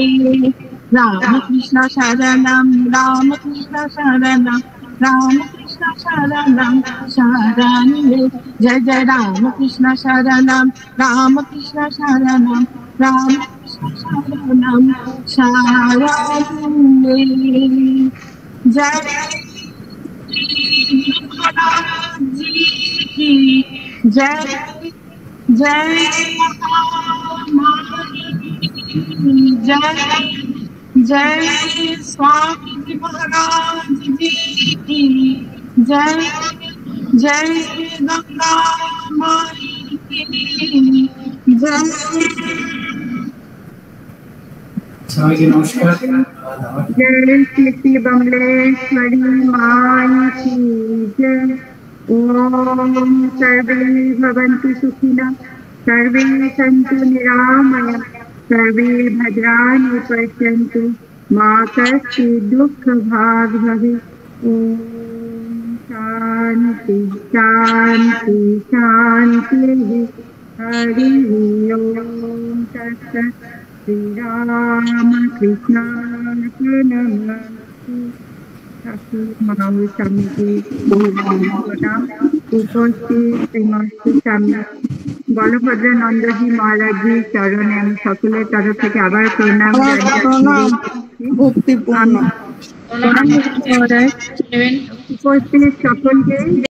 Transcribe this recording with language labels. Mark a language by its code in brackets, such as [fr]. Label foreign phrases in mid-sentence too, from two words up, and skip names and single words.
[sa] रामकृष्ण शरणम रामकृष्ण शरणम रामकृष्ण शरणम शरणे। जय जय रामकृष्ण शरणम रामकृष्ण शरणम रामकृष्ण शरणम शरणे। [hi] जय जय जय जय जय स्वामी महाराज जी की जय जय गंगा माई की जय। [bn] সবাইকে নমস্কার। [hi] जय श्री बमलेश्वरी माई की जय। [sa] ओम सर्वे भवन्तु सुखिनः, सर्वे सन्तु निरामया, सर्वे भद्राणि पश्यन्तु, मा कश्चित् दुःखभाग् भवेत्। ओम शांति शांति शांति। हरि ओम तत्सत्। श्री राम कृष्णार्पणमस्तु। [hi] ठाकुर महावीर स्वामी जी प्रणाम। [bn] উপস্থিত শ্রীমতী স্বামী বলভদ্র নন্দজি মহারাজজি চরণে আমি সকলের তরফ থেকে আবার প্রণাম ভক্তিপূর্ণ উপস্থিত সকলকে